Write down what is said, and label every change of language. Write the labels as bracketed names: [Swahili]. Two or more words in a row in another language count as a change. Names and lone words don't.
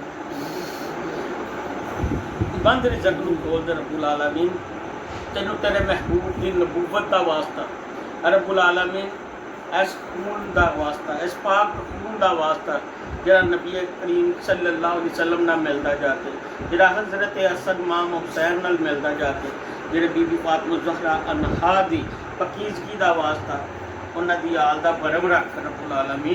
[Punjabi] بند رزق نو کھول دے [Arabic] رب العالمین. [Punjabi] تینوں تیرے محبوب دی نبوت دا واسطہ [Arabic] رب العالمین [Punjabi] اس خون دا واسطہ اس پاک خون دا واسطہ جڑا نبی کریم [Arabic] صلی اللہ علیہ وسلم [Punjabi] نال ملدا جا کے جڑا حضرت حسن امام حسین نال ملدا جا کے جڑے بی بی فاطمہ زہرا انہا دی پاکیزگی دا واسطہ انہاں دی آل دا برم رکھ [Arabic] رب العالمین.